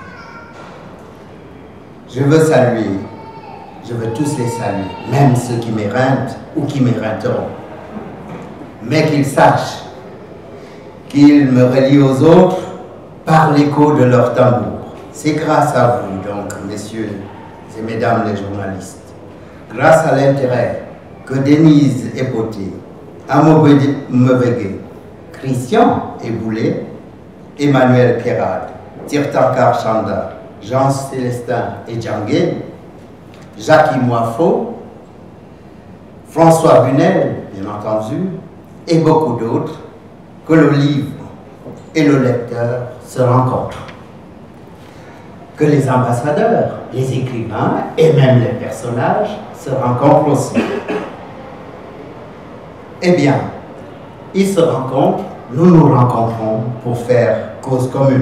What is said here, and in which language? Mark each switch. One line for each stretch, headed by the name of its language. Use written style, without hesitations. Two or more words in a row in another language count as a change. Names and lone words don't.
French: Je veux tous les saluer, même ceux qui m'éreintent ou qui m'éreinteront. Mais qu'ils sachent qu'ils me relient aux autres par l'écho de leur tambour. C'est grâce à vous, donc, messieurs et mesdames les journalistes, grâce à l'intérêt que Denise Epoté, Amo Mevege, Christian Eboulé, Emmanuel Pierrade, Tirtankar Chanda, Jean-Célestin Edjangué, Jacques Moifo, François Bunel, bien entendu, et beaucoup d'autres, que le livre et le lecteur se rencontrent. Que les ambassadeurs, les écrivains et même les personnages se rencontrent aussi. Eh bien, ils se rencontrent, nous nous rencontrons pour faire cause commune.